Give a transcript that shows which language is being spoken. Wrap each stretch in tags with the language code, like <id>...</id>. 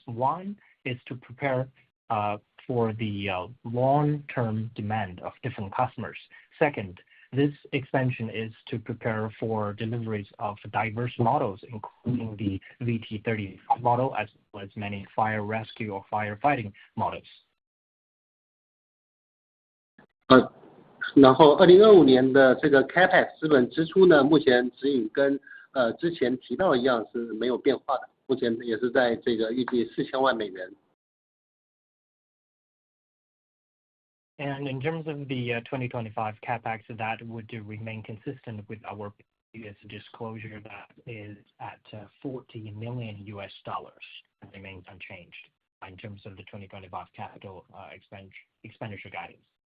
<en>One is to prepare for the long-term demand of different customers. Second, this expansion is to prepare for deliveries of diverse models, including the VT-30 model, as well as many fire rescue or firefighting models.</en> <zh>然后2025年的这个 CapEx 资本支出呢，目前指引跟之前提到一样是没有变化的，目前也是在这个预计4000万美元。</zh> <en>And in terms of the 2025 capex, that would remain consistent with our previous disclosure that is at $40 million and remains unchanged in terms of the 2025 capital expenditure guidance.</en>